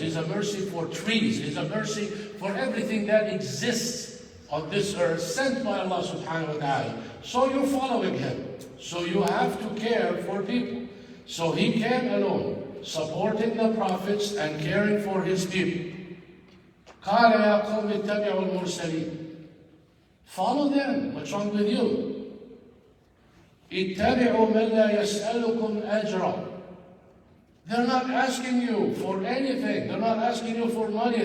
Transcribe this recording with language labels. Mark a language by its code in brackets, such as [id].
[en] He's a mercy for trees. He's a mercy for everything that exists on this earth, sent by Allah subhanahu wa ta'ala. So you're following him. So you have to care for people. So he came alone, supporting the prophets and caring for his people. [ar] قال يا قوم اتبعوا المرسلين. [en] Follow them. What's wrong with you? [ar] اتبعوا من لا يسألكم أجرا. [en] They're not asking you for anything. They're not asking you for money.